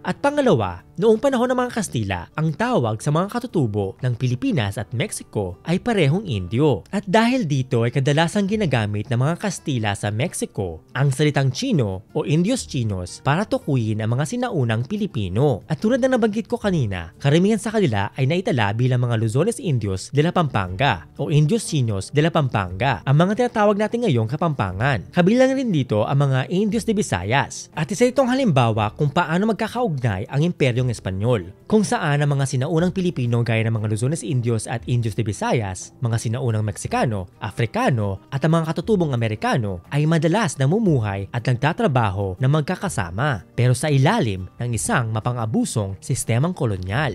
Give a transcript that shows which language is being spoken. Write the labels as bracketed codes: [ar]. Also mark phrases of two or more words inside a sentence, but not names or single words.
[tl] At pangalawa, noong panahon ng mga Kastila, ang tawag sa mga katutubo ng Pilipinas at Mexico ay parehong Indio. At dahil dito ay kadalasang ginagamit ng mga Kastila sa Mexico ang salitang Chino o [es] Indios Chinos [tl] para tukuyin ang mga sinaunang Pilipino. At tulad na nabanggit ko kanina, karamihan sa kanila ay naitala bilang mga [es] Luzones Indios de la Pampanga [tl] o [es] Indios Chinos de la Pampanga, [tl] ang mga tinatawag natin ngayong Kapampangan. Kabilang rin dito ang mga [es] Indios de Visayas. [tl] At isa itong halimbawa kung paano magkakaugnay ang Imperyong Espanyol, kung saan ang mga sinaunang Pilipino gaya ng mga [es] Luzones Indios [tl] at [es] Indios de Visayas, [tl] mga sinaunang Meksikano, Afrikano at ang mga katutubong Amerikano ay madalas namumuhay at nagtatrabaho na magkakasama, pero sa ilalim ng isang mapang-abusong sistemang kolonyal.